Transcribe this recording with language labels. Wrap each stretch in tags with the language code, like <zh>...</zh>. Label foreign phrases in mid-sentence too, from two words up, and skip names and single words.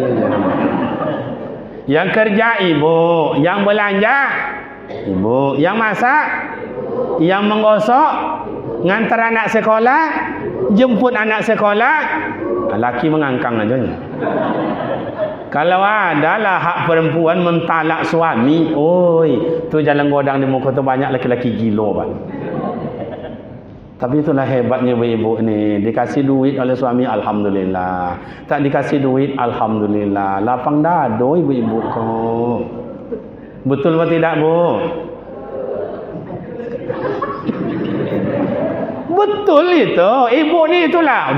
<id>Yang kerja ibu, yang belanja ibu, yang masak, yang menggosok, ngantar anak sekolah, jemput anak sekolah, laki mengangkang aja. Kalau adalah hak perempuan mentalak suami, oi,</id> <min>tu jalan godang di muka tu banyak laki-laki gilo pak.</min> <id>Tapi itulah hebatnya ibu-ibu ni. Dikasih duit oleh suami, alhamdulillah. Tak dikasih duit, alhamdulillah.</id> <min>Lapang dado ibu-ibu kau. Betul atau tidak, Bu?</min> <id>Betul itu. Ibu ni itulah.</id>